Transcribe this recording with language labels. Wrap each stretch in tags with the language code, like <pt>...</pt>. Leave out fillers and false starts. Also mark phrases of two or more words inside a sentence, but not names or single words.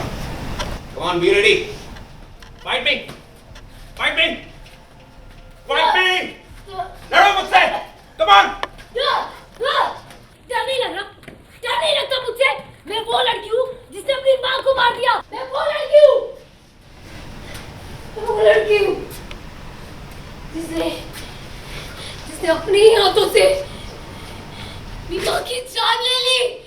<en>Come on, be ready. Fight me, fight me, fight me.</en> <hi>लड़ो मुझसे।</hi> <en>Come on.</en> <hi>डर नहीं लगता मुझसे। मैं वो लड़की हूँ जिसने अपनी माँ को मार दिया। मैं वो लड़की हूँ जिसने अपने ही हाथों से अपनी माँ की जान ले ली।</hi>